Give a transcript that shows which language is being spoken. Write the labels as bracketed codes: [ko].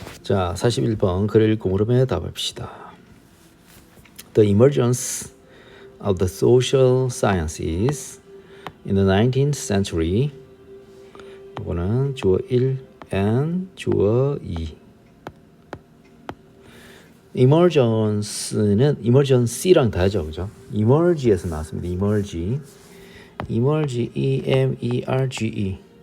[ko] 자, 41번 글을 읽고 물음에 답합시다. [en] The emergence of the social sciences in the 19th century. [ko] 이거는 주어 1 and 주어 2. emergence는 emergency랑 다르죠, 그죠? emerge에서 나왔습니다. [en] emerge, E-M-E-R-G-E.